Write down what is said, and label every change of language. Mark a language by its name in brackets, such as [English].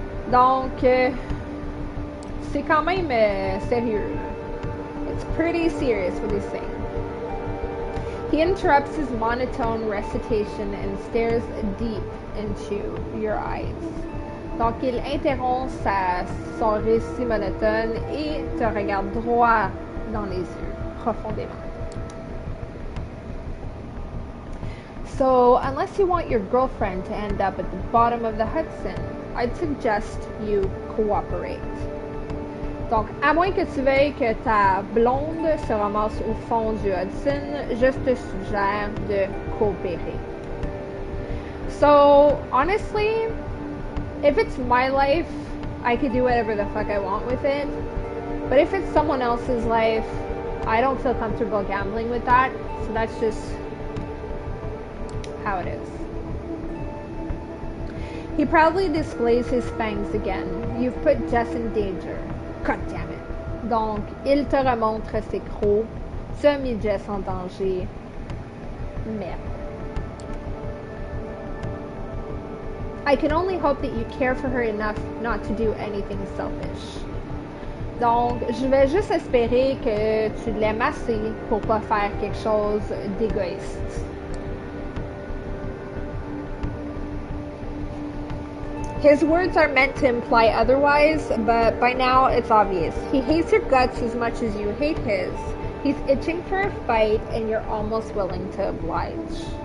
[French] Donc, c'est quand même sérieux. [English] It's pretty serious what he's saying. He interrupts his monotone recitation and stares deep into your eyes. [French] Donc, il interrompt son récit monotone et te regarde droit dans les yeux, profondément. [English] So, unless you want your girlfriend to end up at the bottom of the Hudson, I'd suggest you cooperate. [French] Donc, à moins que tu veuilles que ta blonde se ramasse au fond du Hudson, je te suggère de coopérer. [English] So, honestly, if it's my life, I could do whatever the fuck I want with it. But if it's someone else's life, I don't feel comfortable gambling with that. So that's just how it is. He proudly displays his fangs again. You've put Jess in danger. God damn it. [French] Donc, il te remontre ses crocs. Tu as mis Jess en danger. Merde. [English] I can only hope that you care for her enough not to do anything selfish. [French] Donc, je vais juste espérer que tu l'aimes assez pour pas faire quelque chose d'égoïste. [English] His words are meant to imply otherwise, but by now it's obvious. He hates your guts as much as you hate his. He's itching for a fight and you're almost willing to oblige.